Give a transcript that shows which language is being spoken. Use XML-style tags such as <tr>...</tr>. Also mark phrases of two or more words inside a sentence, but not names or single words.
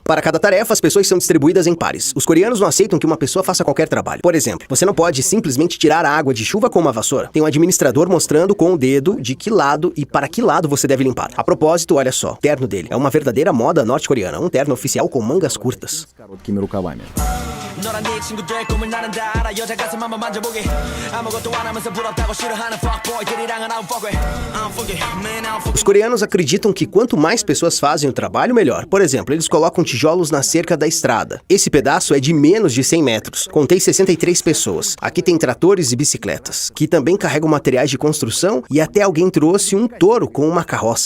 <pt>Para cada tarefa, as pessoas são distribuídas em pares. Os coreanos não aceitam que uma pessoa faça qualquer trabalho. Por exemplo, você não pode simplesmente tirar a água de chuva com uma vassoura. Tem um administrador mostrando com o dedo de que lado e para que lado você deve limpar. A propósito, olha só, o terno dele é uma verdadeira moda norte-coreana. Um terno oficial com mangas curtas.</pt> <ko>너란 네 친구들 꿈을 나는 다 알아 여자 가슴 한번 만져보게 아무것도 안 하면서 부럽다고 싫어하는 fuckboy들이랑은</ko> <en>I don't fuck with I don't fuck it, man, I don't fuck</en> <pt>Os coreanos acreditam que quanto mais pessoas fazem o trabalho, melhor. Por exemplo, eles colocam tijolos na cerca da estrada. Esse pedaço é de menos de 100 metros. Contei 63 pessoas. Aqui tem tratores e bicicletas, que também carregam materiais de construção e até alguém trouxe um touro com uma carroça.</pt>